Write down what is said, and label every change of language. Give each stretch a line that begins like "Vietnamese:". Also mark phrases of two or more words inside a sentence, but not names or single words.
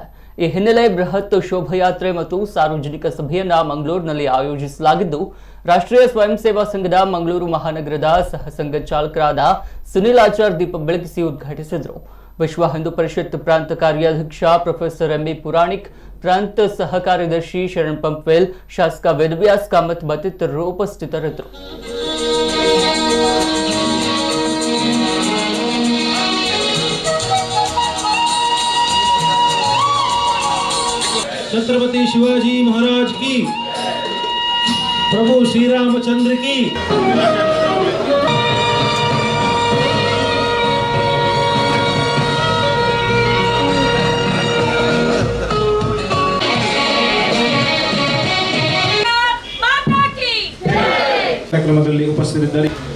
Kannada: ಈ ಹಿನ್ನೆಲೆ ಬೃಹತ್ ಶೋಭಾಯಾತ್ರೆ ಮತ್ತು ಸಾರ್ವಜನಿಕ ಸಭೆಯನ್ನ ಮಂಗಳೂರಿನಲ್ಲಿ ಆಯೋಜಿಸಲಾಗಿದ್ದು, ರಾಷ್ಟ್ರೀಯ ಸ್ವಯಂ ಸೇವಾ ಸಂಘದ ಮಂಗಳೂರು ಮಹಾನಗರದ ಸಹ ಸಂಘ ಚಾಲಕರಾದ ಸುನಿಲ್ ಆಚಾರ್ ದೀಪ ಬೆಳಗಿಸಿ ಉದ್ಘಾಟಿಸಿದರು. ವಿಶ್ವ ಹಿಂದೂ ಪರಿಷತ್ ಪ್ರಾಂತ ಕಾರ್ಯಾಧ್ಯಕ್ಷ ಪ್ರೊಫೆಸರ್ ಎಂ.ಬಿ. ಪುರಾಣಿಕ್, ಪ್ರಾಂತ ಸಹ ಕಾರ್ಯದರ್ಶಿ ಶರಣ್ ಪಂಪ್ವೆಲ್, ಶಾಸಕ ವೇದವ್ಯಾಸ್ ಕಾಮತ್ ಮತ್ತಿತರರು ಉಪಸ್ಥಿತರಿದ್ದರು.
Hindi: छत्रपति शिवाजी महाराज की, प्रभु श्री रामचंद्र की।
Kannada: ಕಾರ್ಯಕ್ರಮದಲ್ಲಿ ಉಪಸ್ಥಿತರಿದ್ದಾರೆ.